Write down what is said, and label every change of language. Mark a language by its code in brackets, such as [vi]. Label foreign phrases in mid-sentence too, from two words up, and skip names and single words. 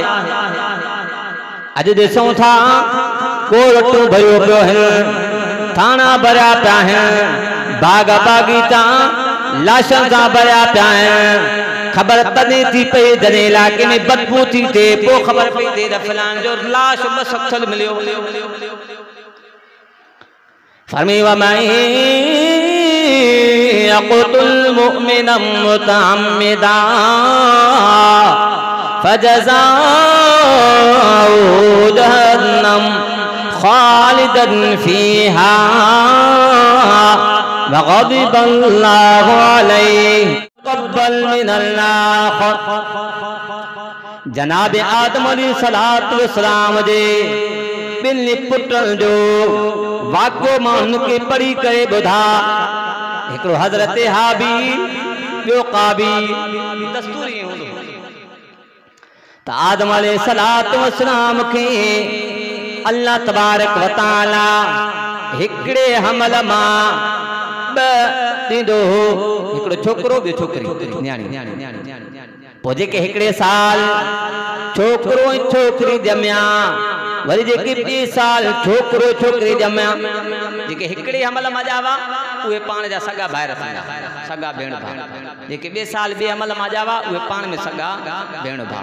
[sd] अॼु ॾिसूं था कोर्टूं भरियो पियो आहिनि थाना भरिया पिया आहिनि बाग बागीचा लाशनि सां भरिया पिया आहिनि। खबर तॾहिं थी पई जॾहिं इलाइक़े में बदबू थी थिए पोइ ख़बर पई थिए त फलाण जो लाश बस अक्सल मिलियो। [ar] فرمي ومن يقتل مؤمنا متعمدا فجزاؤه جهنم خالدا فيها وغضب الله عليه تقبل من الله. [sd] जनाब आदम [ar] عليه الصلاة والسلام [sd] जे ॿिनि पुटनि जो वाक़ो माण्हुनि खे पढ़ी करे ॿुधा। हिकिड़ो हज़रत हाबील ॿियो क़ाबील दस्तूर ईअं हूंदो त आदम [ar] عليه الصلاة والسلام [sd] खे अल्लाह [ar] تبارك وتعالى [sd] हिकिड़े हमल मां ॿ ॾींदो हो हिकिड़ो छोकिरो ॿियो छोकिरी न्याणी। पोइ जेके हिकिड़े साल छोकिरो ऐं छोकिरी ॼमिया वरी जेके ॿिए साल छोकिरो छोकिरी ॼमिया जेके हिकिड़े हमल मां ॼावा उहे पाण जा सगा भाइर सगा भेण भाउ जेके ॿिए साल ॿिए हमल मां ॼावा उहे पाण में सगा भेण भाउ।